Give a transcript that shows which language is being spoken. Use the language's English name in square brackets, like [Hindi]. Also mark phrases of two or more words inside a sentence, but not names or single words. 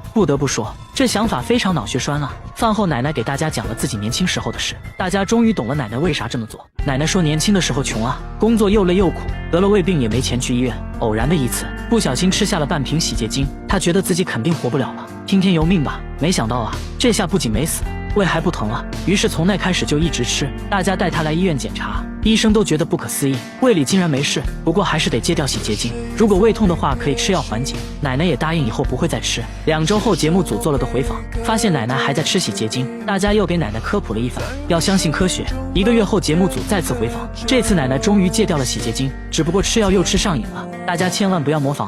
[Chinese] 不得不說，這想法非常腦血栓啊。飯後奶奶給大家講了自己年輕時候的事，大家終於懂了奶奶為啥這麼做。奶奶說年輕的時候窮啊，工作又累又苦，得了胃病也沒錢去醫院，偶然的一次不小心吃下了半瓶洗潔精，她覺得自己肯定活不了了，聽天由命吧。沒想到啊，這下不僅沒死，胃還不疼了，於是從那開始就一直吃。大家帶她來醫院檢查，醫生都覺得不可思議，胃裡竟然沒事，不過還是得戒掉洗潔精，如果胃痛的話可以吃藥緩解。奶奶也答應以後不會再吃。2周後，節目組做了個回訪，發現奶奶還在吃洗潔精，大家又給奶奶科普了一番，要相信科學。1個月後，節目組再次回訪，這次奶奶終於戒掉了洗潔精，只不過吃藥又吃上癮了，大家千萬不要模仿哦。